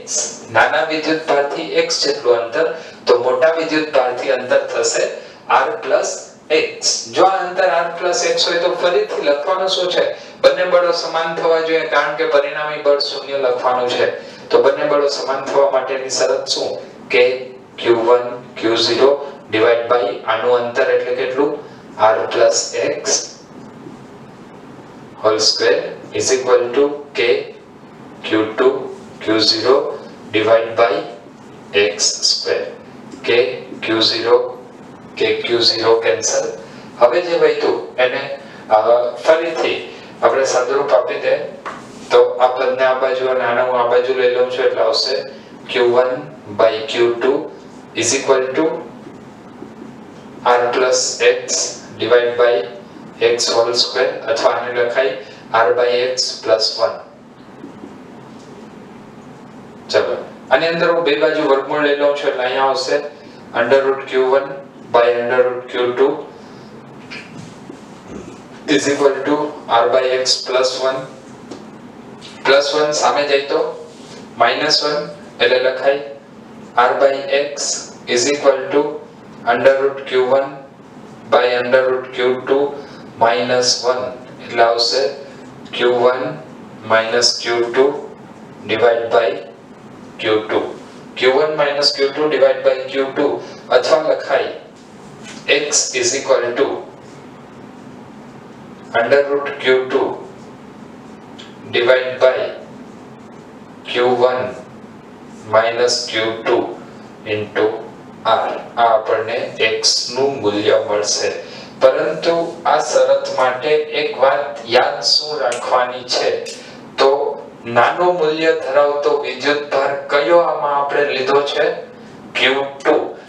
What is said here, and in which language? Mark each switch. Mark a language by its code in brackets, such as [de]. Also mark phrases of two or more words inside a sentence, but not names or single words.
[gu] નાના વિદ્યુતભારથી x જેટલું અંતર, તો મોટા વિદ્યુતભારથી અંતર થશે r + x. જો આ અંતર r + x હોય તો ફરીથી લખવાનું શું છે? બંને બળો સમાન થવા જોઈએ, કારણ કે પરિણામી બળ 0 લખવાનું છે. તો બંને બળો સમાન થવા માટેની શરત શું? કે Q1 Q0 / આનું અંતર એટલે કેટલું? [en] r + x whole square is equal to k Q2 Q0 / x square. [gu] k Q0 કેન્સલ. હવે જે વધ્યું એને ફરીથી આપણે સાદુરૂપ આપી દે. તો આ પદને આ બાજુ અને આને હું આ બાજુ લઈ લઉં છું એટલે આવશે Q1 / Q2 [en] is equal to [gu] r + x / x [en] whole square, [gu] અથવા આને લખાય r / x + 1. ચલો આની અંદર હું બે બાજુ વર્ગમૂળ લઈ લઉં છું એટલે અહીંયા આવશે √Q1 / √Q2 [en] is equal to [gu] r / x + 1. +1 સામે જાય તો -1 એટલે લખાય r / x [en] is equal to [gu] √Q1 / √Q2 -1 એટલે આવશે Q1 - Q2 / Q2. Q1 - Q2 / Q2, અથવા લખાય x [en] is equal to [gu] √Q2 / Q1 - Q2 into r. આ આપણને x નું મૂલ્ય મળશે. પરંતુ આ શરત માટે એક વાત યાદ શું રાખવાની છે? તો નાનું મૂલ્ય ધરાવતો વિદ્યુતભાર કયો આમાં આપણે લીધો છે? Q2.